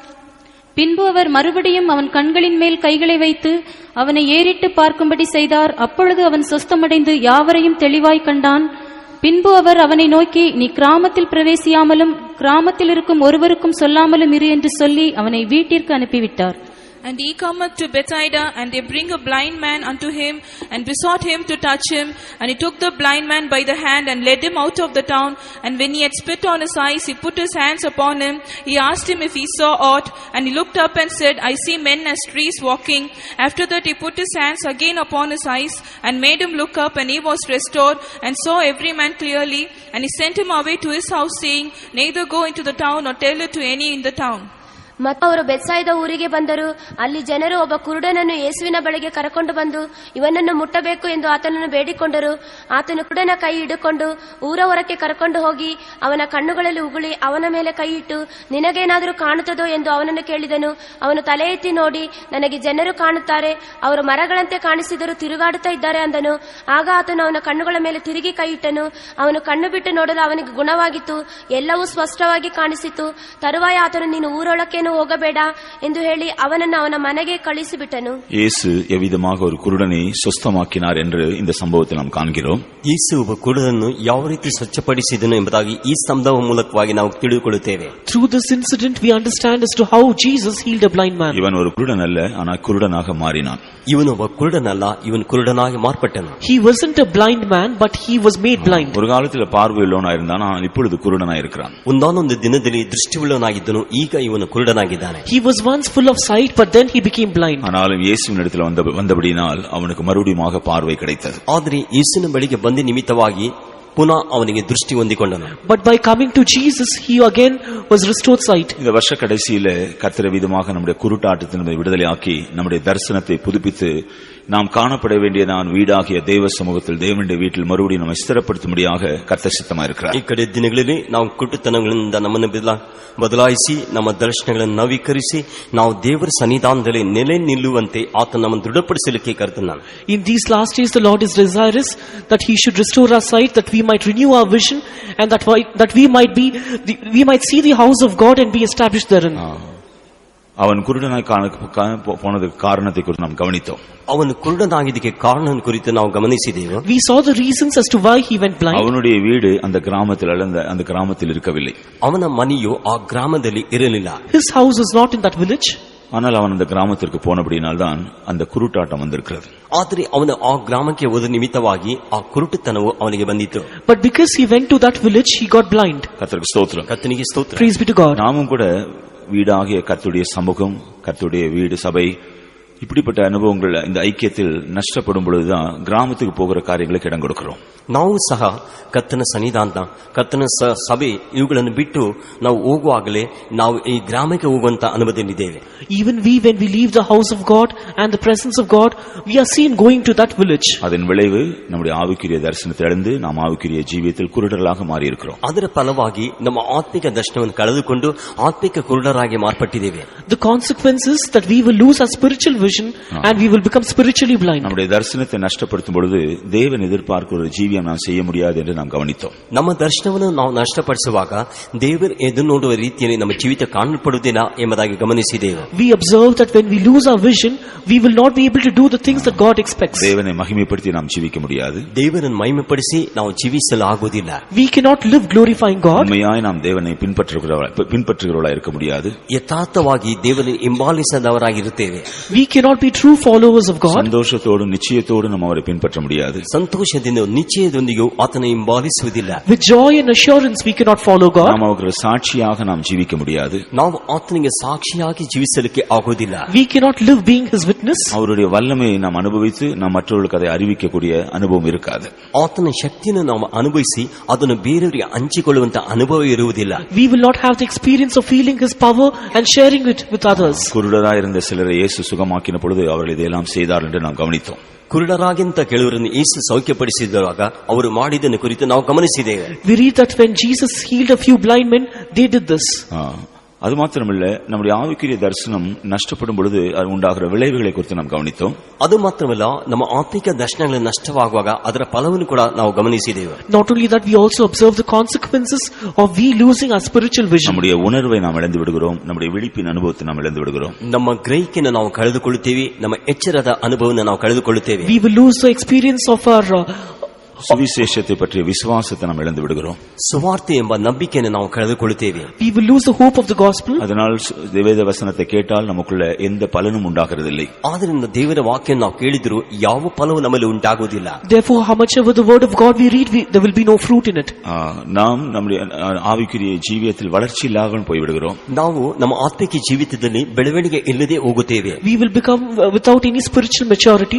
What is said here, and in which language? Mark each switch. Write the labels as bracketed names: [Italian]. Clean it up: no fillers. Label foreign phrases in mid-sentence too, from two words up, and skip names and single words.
[Tamil] பின்பு அவர் மறுபடியும் அவன் கண்களின் மேல் கைகளை வைத்து அவனை ஏறிட்டு பார்க்கும்படி செய்தார். அப்பொழுது அவன் சொஸ்தமடைந்து யாவரையும் தெளிவாய் கண்டான். பின்பு அவர் அவனை நோக்கி, நீ கிராமத்தில் பிரவேசியாமலும் கிராமத்தில் இருக்கும் ஒருவருக்கும் சொல்லாமலும் இரு என்று சொல்லி அவனை வீட்டிற்கு அனுப்பிவிட்டார். [English] And he cometh to Bethsaida, and they bring a blind man unto him, and besought him to touch him. And he took the blind man by the hand, and led him out of the town. And when he had spit on his eyes, he put his hands upon him. He asked him if he saw aught, and he looked up and said, I see men as trees walking. After that he put his hands again upon his eyes, and made him look up, and he was restored, and saw every man clearly. And he sent him away to his house, saying, neither go into the town, nor tell it to any in the town. [Kannada] ಮತ್ತು ಅವರು ಬೆತ್ಸಾಯಿದ ಊರಿಗೆ ಬಂದರು. ಅಲ್ಲಿ ಜನರು ಒಬ್ಬ ಕುರುಡನನ್ನು ಯೇಸುವಿನ ಬಳಿಗೆ ಕರೆಕೊಂಡು ಬಂದು ಇವನನ್ನು ಮುಟ್ಟಬೇಕು ಎಂದು ಆತನನ್ನು ಬೇಡಿಕೊಂಡರು. ಆತನು ಕುರುಡನ ಕೈ ಹಿಡಿಕೊಂಡು ಊರ ಹೊರಕ್ಕೆ ಕರೆಕೊಂಡು ಹೋಗಿ ಅವನ ಕಣ್ಣುಗಳಲ್ಲಿ ಉಗುಳಿ ಅವನ ಮೇಲೆ ಕೈ ಇಟ್ಟು, ನಿನಗೇನಾದರೂ ಕಾಣುತ್ತದೋ ಎಂದು ಅವನನ್ನು ಕೇಳಿದನು. ಅವನು ತಲೆ ಎತ್ತಿ ನೋಡಿ, ನನಗೆ ಜನರು ಕಾಣುತ್ತಾರೆ, ಅವರು ಮರಗಳಂತೆ ಕಾಣಿಸಿದರೂ ತಿರುಗಾಡುತ್ತಾ ಇದ್ದಾರೆ ಅಂದನು. ಆಗ ಆತನು ಅವನ ಕಣ್ಣುಗಳ ಮೇಲೆ ತಿರುಗಿ ಕೈ ಇಟ್ಟನು. ಅವನು ಕಣ್ಣು ಬಿಟ್ಟು ನೋಡಲು ಅವನಿಗೆ ಗುಣವಾಗಿತ್ತು, ಎಲ್ಲವೂ ಸ್ಪಷ್ಟವಾಗಿ ಕಾಣಿಸಿತು. ತರುವಾಯ ಆತನು, ನೀನು ಊರೊಳಕ್ಕೆ ಹೋಗಬೇಡ ಎಂದು ಹೇಳಿ ಅವನನ್ನು ಅವನ ಮನೆಗೆ ಕಳಿಸಿಬಿಟ್ಟನು. [Tamil] இயேசு எவ்விதமாக ஒரு குருடனை சுஸ்தமாக்கினார் என்று இந்த சம்பவத்தில் நாம் காண்கிறோம். [Kannada] ಯೇಸು ಒಬ್ಬ ಕುರುಡನನ್ನು ಯಾವ ರೀತಿ ಸ್ವಚ್ಛಪಡಿಸಿದನು ಎಂಬುದಾಗಿ ಈ ಸಂಭವ ಮೂಲಕವಾಗಿ ನಾವು ತಿಳಿದುಕೊಳ್ಳುತ್ತೇವೆ. [English] Through this incident we understand as to how Jesus healed a blind man. [Tamil] இவன் ஒரு குருடன் அல்ல, ஆனால் குருடனாக மாறினான். [Kannada] ಇವನು ಒಬ್ಬ ಕುರುಡನಲ್ಲ, ಇವನು ಕುರುಡನಾಗಿ ಮಾರ್ಪಟ್ಟನು. [English] He wasn't a blind man, but he was made blind. [Tamil] ஒரு காலத்தில் பார்வையுள்ளவனாக இருந்தான், ஆனால் இப்பொழுது குருடனாக இருக்கிறான். [Kannada] ಒಂದಾನೊಂದು ದಿನದಲ್ಲಿ ದೃಷ್ಟಿಯುಳ್ಳವನಾಗಿದ್ದನು, ಈಗ ಇವನು ಕುರುಡನಾಗಿದ್ದಾನೆ. [English] He was once full of sight, but then he became blind. [Tamil] ஆனாலும் இயேசுவின் இடத்தில் வந்தபடியினால் அவனுக்கு மறுபடியும் பார்வை கிடைத்தது. [Kannada] ಆದರೆ ಯೇಸುವಿನ ಬಳಿಗೆ ಬಂದ ನಿಮಿತ್ತವಾಗಿ ಪುನಃ ಅವನಿಗೆ ದೃಷ್ಟಿ ಹೊಂದಿಕೊಂಡನು. [English] But by coming to Jesus, he again was restored sight. [Tamil] இந்த வருஷ கடைசியில கர்த்தர் விதமாக நம்முடைய குருட்டாட்டத்திலிருந்து விடுதலை ஆக்கி நம்முடைய தரிசனத்தை புதுப்பித்து நாம் காணப்பட வேண்டிய வீடாகிய தேவ சமூகத்தில் தேவனுடைய வீட்டில் மறுபடியும் நம்ம ஸ்திரப்படுத்தும்படியாக கர்த்தர் சித்தமா இருக்கிறார். [Kannada] ಈ ಕಡೆ ದಿನಗಳಲ್ಲಿ ನಾವು ಕುರುಟತನಗಳಿಂದ ನಮ್ಮನ್ನು ಬದಲಾಯಿಸಿ ನಮ್ಮ ದರ್ಶನಗಳನ್ನು ನವೀಕರಿಸಿ ನಾವು ದೇವರ ಸನ್ನಿಧಾನದಲ್ಲಿ ನೆಲೆ ನಿಲ್ಲುವಂತೆ ಆತ ನಮ್ಮನ್ನು ದೃಢಪಡಿಸಲಿಕ್ಕೆ ಕರ್ತನಾನು. [English] In these last days the Lord is desirous that he should restore our sight, that we might renew our vision, and that we might see the house of God and be established therein. [Tamil] அவன் குருடனாய் போனதுக்கு காரணத்தை குறித்து நாம் கவனித்தோம். [Kannada] ಅವನು ಕುರುಡನಾಗಿದ್ದಕ್ಕೆ ಕಾರಣ ಕುರಿತು ನಾವು ಗಮನಿಸಿದೆವು. [English] We saw the reasons as to why he went blind. [Tamil] அவனுடைய வீடு அந்த கிராமத்தில் இருக்கவில்லை. [Kannada] ಅವನ ಮನೆಯು ಆ ಗ್ರಾಮದಲ್ಲಿ ಇರಲಿಲ್ಲ. [English] His house was not in that village. [Tamil] ஆனால் அவன் அந்த கிராமத்திற்கு போனபடியினால் தான் அந்த குருட்டாட்டம் வந்திருக்கிறது. [Kannada] ಆದರೆ ಅವನು ಆ ಗ್ರಾಮಕ್ಕೆ ಹೋದ ನಿಮಿತ್ತವಾಗಿ ಆ ಕುರುಟತನವು ಅವನಿಗೆ ಬಂದಿತು. [English] But because he went to that village, he got blind. [Tamil] கர்த்தருக்கு ஸ்தோத்திரம். [Kannada] கர்த்தனிಗೆ ಸ್ತೋತ್ರ. [English] Praise be to God. [Tamil] நாமும் கூட வீடாகிய கர்த்தருடைய சமூகம், கர்த்தருடைய வீடு, சபை, இப்படிப்பட்ட அனுபவங்கள் இந்த ஐக்கியத்தில் நஷ்டப்படும் பொழுதுதான் கிராமத்துக்கு போகிற காரியங்களுக்கு இடம் கொடுக்கிறோம். [Kannada] ನಾವು ಸಹ ಕರ್ತನ ಸನ್ನಿಧಾನ, ಕರ್ತನ ಸಭೆ ಇವುಗಳನ್ನು ಬಿಟ್ಟು ನಾವು ಹೋಗುವಾಗಲೇ ನಾವು ಈ ಗ್ರಾಮಕ್ಕೆ ಹೋಗುವಂತ ಅನುಭವದಲ್ಲಿದ್ದೇವೆ. [English] Even when we leave the house of God and the presence of God, we are seen going to that village. [Tamil] அதன் விளைவு நம்முடைய ஆவிக்குரிய தரிசனத்தை இழந்து நாம் ஆவிக்குரிய ஜீவியத்தில் குருடர்களாக மாறி இருக்கிறோம். [Kannada] ಅದರ ಫಲವಾಗಿ ನಮ್ಮ ಆತ್ಮಿಕ ದರ್ಶನವನ್ನು ಕಳೆದುಕೊಂಡು ಆತ್ಮಿಕ ಕುರುಡರಾಗಿ ಮಾರ್ಪಟ್ಟಿದ್ದೇವೆ. [English] The consequence is that we will lose our spiritual vision and we will become spiritually blind. [Tamil] நம்முடைய தரிசனத்தை நஷ்டப்படுத்தும் பொழுது தேவன் எதிர்பார்க்கிற ஒரு ஜீவியம் நாம் செய்ய முடியாது என்று நாம் கவனித்தோம். [Kannada] ನಮ್ಮ ದರ್ಶನವನ್ನು ನಾವು ನಷ್ಟಪಡಿಸುವಾಗ ದೇವರು ಎದುರು ನೋಡುವ ರೀತಿಯಲ್ಲಿ ನಮ್ಮ ಜೀವಿತ ಕಾಣಲ್ಪಡುವುದಿಲ್ಲ ಎಂಬುದಾಗಿ ಗಮನಿಸಿದೆವು. [English] We observe that when we lose our vision, we will not be able to do the things that God expects. [Tamil] தேவனை மகிமைப்படுத்தி நாம் ஜீவிக்க முடியாது. [Kannada] ದೇವರನ್ನು ಮಹಿಮೆಪಡಿಸಿ ನಾವು ಜೀವಿಸಲು ಆಗುವುದಿಲ್ಲ. [English] We cannot live glorifying God. [Tamil] உண்மையாய் நாம் தேவனை பின்பற்றுகிறவர்களாய் இருக்க முடியாது. [Kannada] ಯಥಾರ್ಥವಾಗಿ ದೇವರನ್ನು ಹಿಂಬಾಲಿಸದವರಾಗಿರುತ್ತೇವೆ. [English] We cannot be true followers of God. [Tamil] சந்தோஷத்தோடு நிச்சயத்தோடு நாம் அவரை பின்பற்ற முடியாது. [Kannada] ಸಂತೋಷದಿಂದ ನಿಶ್ಚಯದೊಂದಿಗೆ ಆತನ ಹಿಂಬಾಲಿಸುವುದಿಲ್ಲ. [English] With joy and assurance we cannot follow God. [Tamil] நாம் அவருக்கு சாட்சியாக நாம் ஜீவிக்க முடியாது. [Kannada] ನಾವು ಆತನಿಗೆ ಸಾಕ್ಷಿಯಾಗಿ ಜೀವಿಸಲಿಕ್ಕೆ ಆಗುವುದಿಲ್ಲ. [English] We cannot live being his witness. sickness. [Tamil] அவருடைய வல்லமையை நாம் அனுபவித்து நாம் மற்றவர்களுக்கு அதை அறிவிக்கக்கூடிய அனுபவம் இருக்காது. [Kannada] ಆತನ ಶಕ್ತಿಯನ್ನು ನಾವು ಅನುಭವಿಸಿ ಅದನ್ನು ಬೇರೆಯವರಿಗೆ ಹಂಚಿಕೊಳ್ಳುವಂತ ಅನುಭವ ಇರುವುದಿಲ್ಲ. [English] We will not have the experience of feeling his power and sharing it with others. [Tamil] குருடராய் இருந்த சிலரை இயேசு சுகமாக்கின பொழுது அவர்கள் இதையெல்லாம் செய்தார் என்று நாம் கவனித்தோம். [Kannada] ಕುರುಡರಾಗಿಂತ ಕೆಲವರನ್ನು ಯೇಸು ಸೌಖ್ಯಪಡಿಸಿದಾಗ ಅವರು ಮಾಡಿದ್ದನ್ನು ಕುರಿತು ನಾವು ಗಮನಿಸಿದ್ದೇವೆ. [English] We read that when Jesus healed a few blind men, they did this. [Tamil] அது மாத்திரமல்ல, நம்முடைய ஆவிக்குரிய தரிசனம் நஷ்டப்படும் பொழுது அது உண்டாகிற விளைவுகளை குறித்து நாம் கவனித்தோம். [Kannada] ಅದು ಮಾತ್ರವಲ್ಲ, ನಮ್ಮ ಆತ್ಮಿಕ ದರ್ಶನಗಳು ನಷ್ಟವಾಗುವಾಗ ಅದರ ಫಲವನ್ನು ಕೂಡ ನಾವು ಗಮನಿಸಿದ್ದೇವೆ. [English] Not only that, we also observe the consequences of we losing our spiritual vision. [Tamil] நம்முடைய உணர்வை நாம் இழந்து விடுகிறோம், நம்முடைய விழிப்பின் அனுபவத்தை நாம் இழந்து விடுகிறோம். [Kannada] ನಮ್ಮ ಗ್ರಹಿಕೆಯನ್ನು ನಾವು ಕಳೆದುಕೊಳ್ಳುತ್ತೇವೆ, ನಮ್ಮ ಎಚ್ಚರದ ಅನುಭವವನ್ನು ನಾವು ಕಳೆದುಕೊಳ್ಳುತ್ತೇವೆ. [English] We will lose the experience of our [Tamil] சுவிசேஷத்தை பற்றிய விசுவாசத்தை நாம் இழந்து விடுகிறோம். [Kannada] ಸುವಾರ್ತೆ ಎಂಬ ನಂಬಿಕೆಯನ್ನು ನಾವು ಕಳೆದುಕೊಳ್ಳುತ್ತೇವೆ. [English] We will lose the hope of the gospel. [Tamil] அதனால் வேத வசனத்தை கேட்டால் நமக்குள்ள எந்த பலனும் உண்டாகிறதில்லை. [Kannada] ಆದ್ದರಿಂದ ದೇವರ ವಾಕ್ಯವನ್ನು ನಾವು ಕೇಳಿದರೂ ಯಾವ ಫಲವೂ ನಮ್ಮಲ್ಲಿ ಉಂಟಾಗುವುದಿಲ್ಲ. [English] Therefore, how much ever the word of God we read, there will be no fruit in it. [Tamil] நாம் நம்முடைய ஆவிக்குரிய ஜீவியத்தில் வளர்ச்சி இல்லாமல் போய்விடுகிறோம். [Kannada] ನಾವು ನಮ್ಮ ಆತ್ಮಿಕ ಜೀವಿತದಲ್ಲಿ ಬೆಳವಣಿಗೆ ಇಲ್ಲದೆ ಹೋಗುತ್ತೇವೆ. [English] We will become without any spiritual maturity.